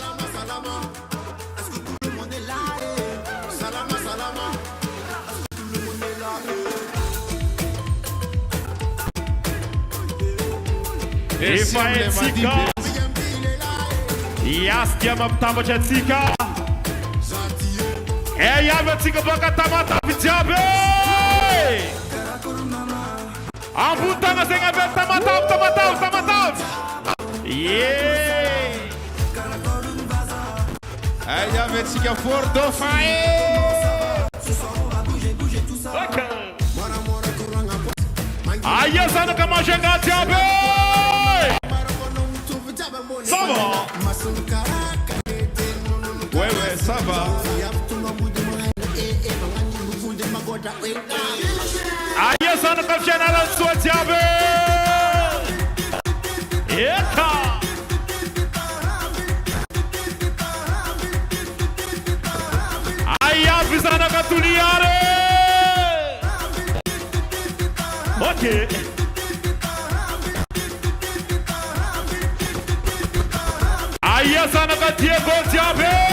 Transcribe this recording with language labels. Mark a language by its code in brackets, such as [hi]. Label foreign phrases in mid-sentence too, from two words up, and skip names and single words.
[mg] Efa etsika iasy dia mampitambatra atsika avy atsika baka tamatavy jiaby ambony tagna zegny avy tamatavy avy atsika Fort Dauphin aia zanaka manganga jiaby [fr] ça va? Ouais, ça va. [mg] Aia zanaka fianarana soa jiaby eka aia avy zanaka toliary ok aia zanaka Diego jiaby